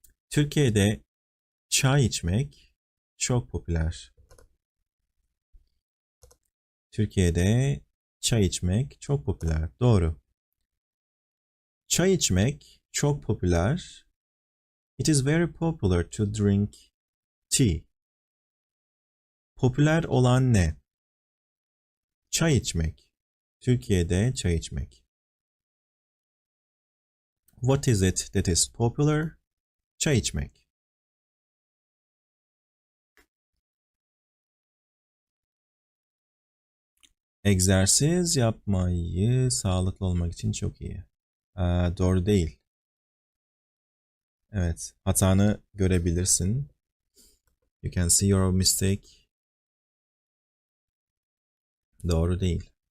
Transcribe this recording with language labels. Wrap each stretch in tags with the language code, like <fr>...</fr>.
<tr>Türkiye'de çay içmek çok popüler. Türkiye'de çay içmek çok popüler. Doğru. Çay içmek çok popüler.</tr> <en>It is very popular to drink tea.</en> <tr>Popüler olan ne? Çay içmek. Türkiye'de çay içmek.</tr> <en>What is it that is popular?</en> <tr>Çay içmek. Egzersiz yapmayı sağlıklı olmak için çok iyi. Doğru değil. Evet, hatanı görebilirsin.</tr> <en>You can see your mistake.</en> <tr>Doğru değil.</tr>